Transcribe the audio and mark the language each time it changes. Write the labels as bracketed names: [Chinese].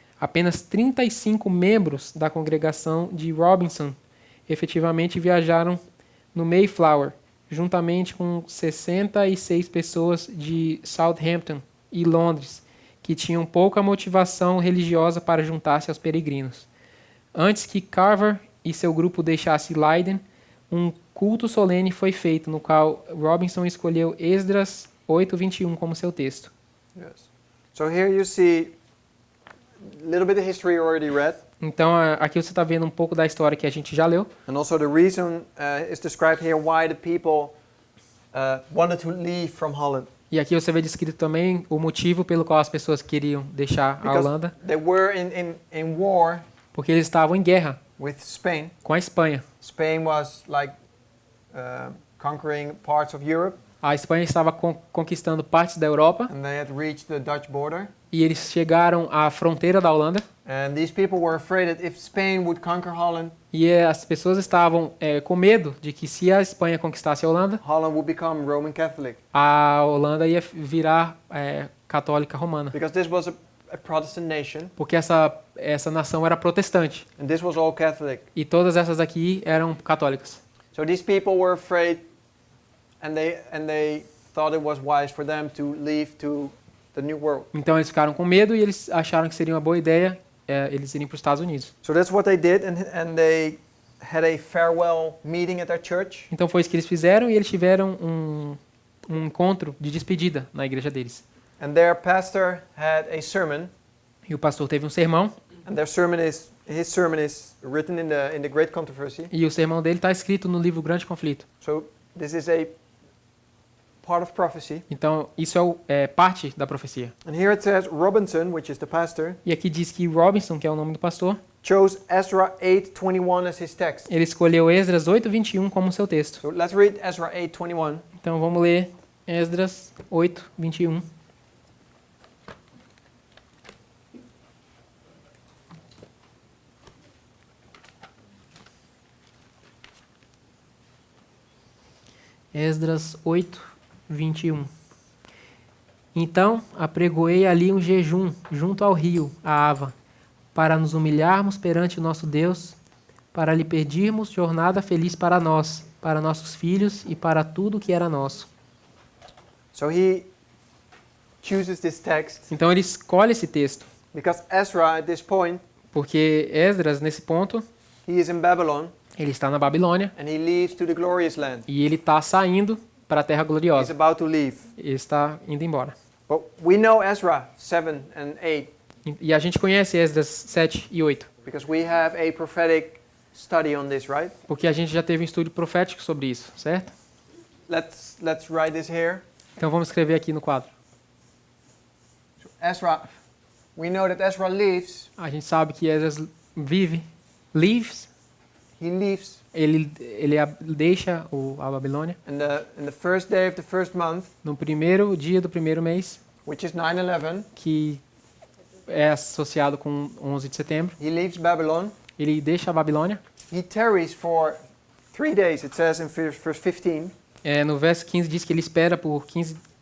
[Portuguese] Apenas 35 membros da congregação de Robinson efetivamente viajaram no Mayflower, juntamente com 66 pessoas de Southampton e Londres, que tinham pouca motivação religiosa para juntar-se aos peregrinos. Antes que Carver e seu grupo deixassem Leiden, um culto solene foi feito, no qual Robinson escolheu Esdras 8:21 como seu texto. [English] Yes. So here you see a little bit of history you already read. [Portuguese] Então, aqui você está vendo um pouco da história que a gente já leu. [English] And also the reason is described here why the people wanted to leave from Holland. [Portuguese] E aqui você vê descrito também o motivo pelo qual as pessoas queriam deixar a Holanda. [English] They were in war [Portuguese] Porque eles estavam em guerra [English] with Spain. [Portuguese] com a Espanha. [English] Spain was like conquering parts of Europe. [Portuguese] A Espanha estava conquistando partes da Europa [English] And they had reached the Dutch border. [Portuguese] e eles chegaram à fronteira da Holanda. [English] And these people were afraid that if Spain would conquer Holland, [Portuguese] E as pessoas estavam com medo de que se a Espanha conquistasse a Holanda, [English] Holland would become Roman Catholic. [Portuguese] a Holanda ia virar católica romana. [English] Because this was a Protestant nation. [Portuguese] Porque essa nação era protestante. [English] And this was all Catholic. [Portuguese] E todas essas aqui eram católicas. [English] So these people were afraid, and they thought it was wise for them to leave to the new world. [Portuguese] Então eles ficaram com medo e eles acharam que seria uma boa ideia eles irem para os Estados Unidos. [English] So that's what they did, and they had a farewell meeting at their church. [Portuguese] Então foi isso que eles fizeram e eles tiveram um encontro de despedida na igreja deles. [English] And their pastor had a sermon, [Portuguese] E o pastor teve um sermão, [English] and his sermon is written in the Great Controversy. [Portuguese] e o sermão dele está escrito no livro Grande Conflito. [English] So this is a part of prophecy. [Portuguese] Então isso é parte da profecia. [English] And here it says Robinson, which is the pastor, [Portuguese] E aqui diz que Robinson, que é o nome do pastor, [English] chose Ezra 8:21 as his text. [Portuguese] ele escolheu Esdras 8:21 como seu texto. [English] So let's read Ezra 8:21. [Portuguese] Então vamos ler Esdras 8:21. Esdras 8:21. Então apregoei ali um jejum junto ao rio, a Ava, para nos humilharmos perante o nosso Deus, para lhe pedirmos jornada feliz para nós, para nossos filhos e para tudo que era nosso. [English] So he chooses this text [Portuguese] Então ele escolhe esse texto, [English] because Ezra at this point, [Portuguese] porque Esdras, nesse ponto, [English] he is in Babylon [Portuguese] ele está na Babilônia [English] and he leaves to the glorious land. [Portuguese] e ele está saindo para a Terra [English] He's [Portuguese] Gloriosa. [English] about to leave. [Portuguese] Ele está indo embora. [English] But we know Ezra 7 and 8 [Portuguese] E a gente conhece Esdras 7 e 8, [English] because we have a prophetic study on this, right? [Portuguese] porque a gente já teve um estudo profético sobre isso, certo? [English] Let's write this here. [Portuguese] Então vamos escrever aqui no quadro. [English] So Ezra, we know that Ezra leaves. [Portuguese] A gente sabe que Esdras [English] He leaves [Portuguese] ele deixa a Babilônia [English] in the first day of the first month, [Portuguese] no primeiro dia do primeiro mês, [English] which is 9/11. [Portuguese] que é associado com 11 de setembro. [English] He leaves Babylon. [Portuguese] Ele deixa a Babilônia. [English] He tarries for 3 days, it says in verse 15. [Portuguese] No verso 15 diz que ele espera por 15